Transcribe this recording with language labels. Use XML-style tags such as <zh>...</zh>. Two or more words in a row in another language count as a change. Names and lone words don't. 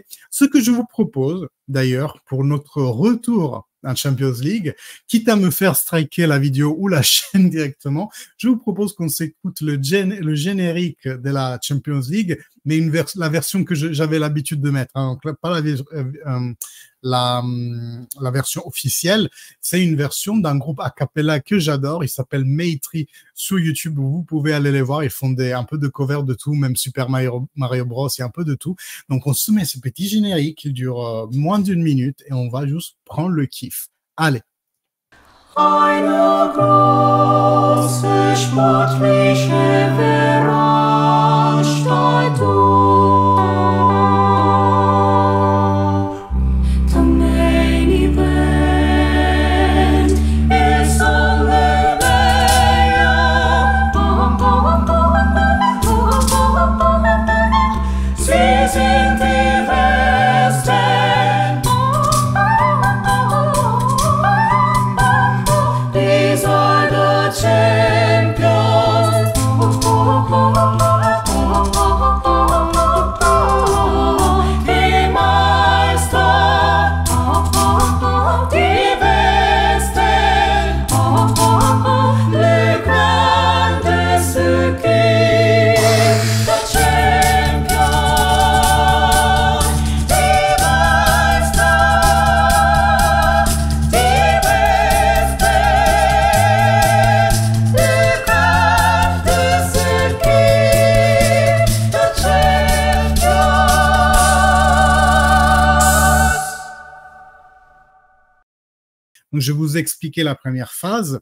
<fr>Ce que je vous propose, d'ailleurs, pour notre retour en Champions League, quitte à me faire striker la vidéo ou la chaîne directement, je vous propose qu'on s'écoute le générique de la Champions League, mais la version que j'avais l'habitude de mettre, hein, donc pas la version officielle, c'est une version d'un groupe a cappella que j'adore, il s'appelle Maytree sur YouTube, vous pouvez aller les voir, ils font un peu de cover de tout, même Super Mario Bros, il y a un peu de tout. Donc on se met ce petit générique, il dure moins d'1 minute et on va juste prendre le kiff. Allez.</fr> <de>Eine große sportliche Veranstaltung.</de> <en>The main event is on the way.</en> <de>Sie sind die Besten.</de> <en>These are the champions.</en> <de>Die Meister, die Besten,</de> <fr>le grandes équipes,</fr> <en>the</en> <de>champions, die Meister, die Besten,</de> <fr>le grandes équipes,</fr> <en>the champions.</en> <fr>Donc, je vous ai expliqué la première phase.</fr>